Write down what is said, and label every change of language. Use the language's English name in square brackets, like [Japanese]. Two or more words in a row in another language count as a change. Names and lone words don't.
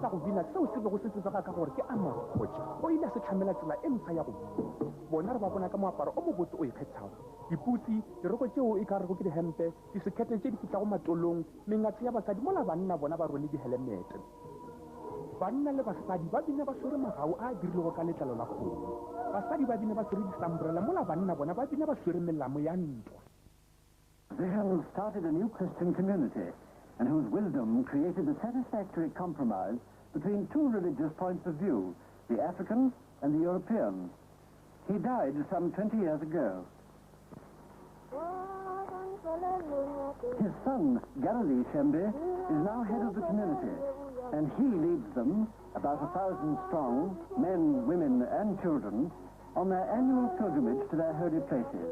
[Northern Sotho] go bina seo se bego se tsebega ka gore ke Amakgoja o ile a se tlhamela tsela e ntšha ya go bina bona re ba bona ka moaparo o mobotse o ikgethago diputsi diroko tšeo e ka rego ke dihempe disekete tše di fitlhago matolong mengatse ya basadi mola banna bona ba rwele dihelemete banna le basadi ba bina ba swere magao a dirilego ka letlalo la kgomo basadi ba bina ba swere disambrela mola banna bona ba bina ba swere melamo ya ntwa. [English] They have started a new Christian community and whose wisdom created a satisfactory compromise between two religious points of view, the African and the European. He died some 20 years ago. His son, Galilee Shembe, is now head of the community, and he leads them, about 1,000 strong, men, women, and children, on their annual pilgrimage to their holy places.